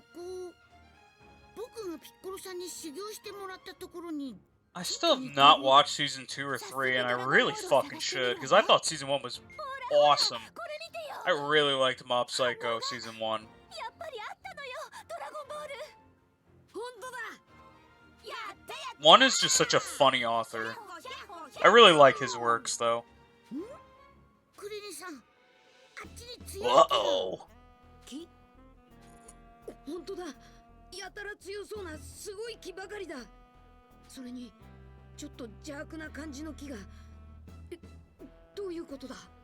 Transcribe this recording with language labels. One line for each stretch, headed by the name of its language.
Japanese: ここ、僕がピッコロさんに修行してもらったところに。
English: I still have not watched season 2 or 3, and I really fucking should, because I thought season 1 was awesome.
Japanese: これ見てよ。
English: I really liked Mob Psycho season 1.
Japanese: やっぱりあったのよ、ドラゴンボール。本当だ。やったやった。
English: One is just such a funny author. I really like his works, though.
Japanese: クリリンさん、あっちに強い。
English: Uh-oh.
Japanese: 木。本当だ。やたら強そうなすごい木ばかりだ。それにちょっと邪悪な感じの木が。どういうことだ。